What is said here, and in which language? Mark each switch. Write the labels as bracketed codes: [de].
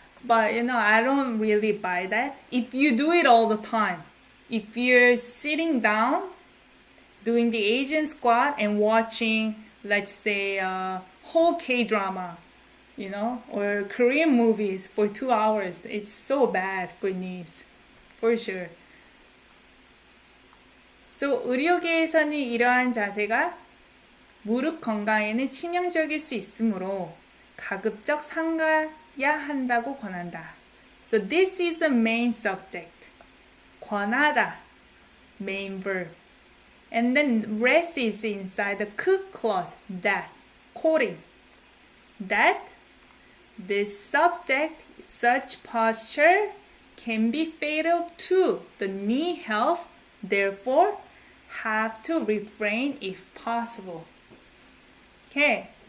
[en] But I don't really buy that. If you do it all the time, if you're sitting down doing the Asian squat and watching, let's say, whole K-drama, or Korean movies for 2 hours, it's so bad for knees, for sure. [ko] So, 의료계에서는 이러한 자세가 무릎 건강에는 치명적일 수 있으므로 가급적 삼가야 한다고 권한다. [en] So, this is the main subject. 권하다, main verb. And then rest is inside the 그 clause, that, quoting. That this subject, such posture can be fatal to the knee health, therefore have to refrain if possible. Okay.